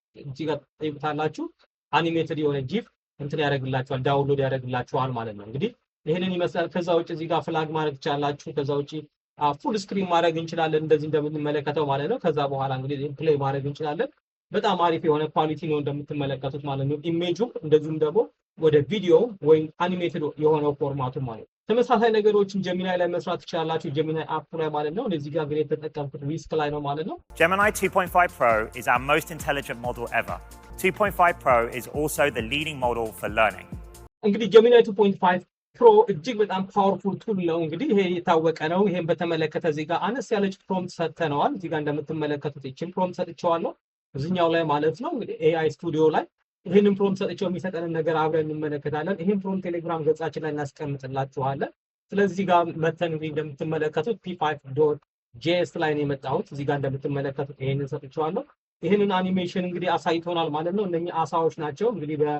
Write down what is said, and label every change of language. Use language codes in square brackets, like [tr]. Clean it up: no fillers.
[am] እዚህ ጋር ጠይቁታላችሁ። አኒሜትድ የሆነ ጂፍ እንትን ያደርግላችኋል፣ ዳውንሎድ ያደርግላችኋል ማለት ነው። እንግዲህ ይሄንን ይመስላል። ከዛ ውጪ እዚህ ጋር ፍላግ ማድረግ ትችላላችሁ። ከዛ ውጪ ፉል ስክሪን ማድረግ እንችላለን እንደዚህ እንደምንመለከተው ማለት ነው። ከዛ በኋላ እንግዲህ ፕሌይ ማድረግ እንችላለን። በጣም አሪፍ የሆነ ኳሊቲ ነው እንደምትመለከቱት ማለት ነው። ኢሜጁ እንደዚሁም ደግሞ ወደ ቪዲዮ ወይም አኒሜትድ የሆነው ፎርማቱ ማለት ነው። ተመሳሳይ ነገሮችን ጀሚናይ ላይ መስራት ትችላላችሁ። ጀሚናይ አፕ ላይ ማለት ነው። እዚህ ጋር ግን የተጠቀምኩት ዊስክ ላይ ነው ማለት ነው። [en] Gemini 2.5 Pro is our most intelligent model ever. 2.5 Pro is also the leading model for learning. [am] እንግዲህ ጀሚናይ 2.5 ፕሮ እጅግ በጣም ፓወርፉል ቱል ነው። እንግዲህ ይሄ የታወቀ ነው። ይሄን በተመለከተ እዚህ ጋር አነስ ያለች ፕሮምፕት ሰጥተነዋል። እዚህ ጋር እንደምትመለከቱት ይችን ፕሮምፕት ሰጥቼዋለሁ እዚህኛው ላይ ማለት ነው። እንግዲህ ኤአይ ስቱዲዮ ላይ ይሄንን ፕሮምፕት ሰጥቼው የሚሰጠንን ነገር አብረን እንመለከታለን። ይሄን ፕሮምፕት ቴሌግራም ገጻችን ላይ እናስቀምጥላችኋለን። ስለዚህ ጋር መተን እንግዲህ እንደምትመለከቱት p5.js ላይ ነው የመጣሁት። እዚህ ጋር እንደምትመለከቱት ይሄንን ሰጥቼዋለሁ። ይሄንን አኒሜሽን እንግዲህ አሳይቶናል ማለት ነው። እነኚህ አሳዎች ናቸው እንግዲህ